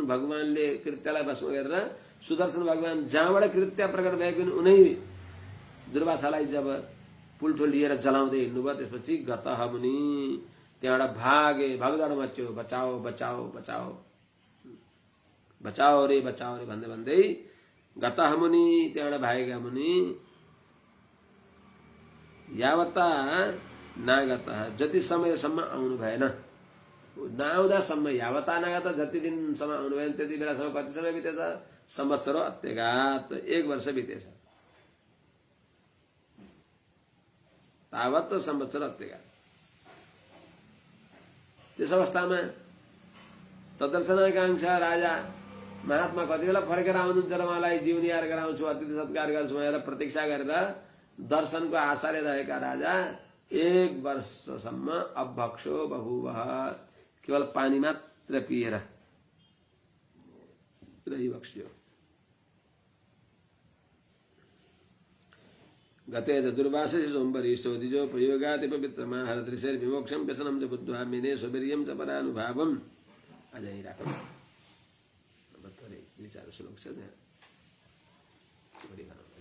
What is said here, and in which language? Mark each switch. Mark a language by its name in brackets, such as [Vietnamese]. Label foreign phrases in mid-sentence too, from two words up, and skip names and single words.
[Nepali] भगवानले कृत्यलाई भस्म गरेर सुदर्शन भगवान जहाँबाट कृत्य प्रकट भएको उनै दुर्वासालाई जब पुल्ठो लिएर जलाउँदै हिँड्नुभयो, त्यसपछि गतः मुनि त्यहाँबाट भागे, भगदड मच्यो, [Hindi] बचाओ बचाओ बचाओ बचाओ [Nepali] रे भन्दै भन्दै गतः मुनि, त्यहाँबाट भागेका मुनि [Sanskrit] यावता नागतः, [Nepali] जति समयसम्म आउनु भएन, नआउँदासम्म [Sanskrit] यावता नागत, [Nepali] जति दिनसम्म आउनु भएन त्यति बेलासम्म कति समय बितेछ? [Sanskrit] संवत्सरो अत्यगात, [Nepali] 1 वर्ष बितेछ। [Sanskrit] तावत् संवत्सर अत्यगात। [Nepali] त्यस अवस्थामा तद्दर्शनाकांक्षा राजा महात्मा कति बेला फर्केर आउनुहुन्छ र उहाँलाई जीवनिहार गराउँछु, अतिथि सत्कार गर्छु भनेर प्रतीक्षा गरेर दर्शनको आशाले रहेका राजा 1 वर्षसम्म [Sanskrit] अभक्षो बभूवः, [Nepali] केवल पानी मात्र पिएर रहिबक्स्यो। [Sanskrit] गते च दुर्वाससि सोम्बरीशो द्विजो प्रयोगाति पवित्रमाहर दृशैर्विमोक्षं व्यसनं च बुद्ध्वा मेने स्ववीर्यं च परानुभावम्। [Nepali] अझै राखौँ, थोरै विचार श्लोक छ त्यहाँ।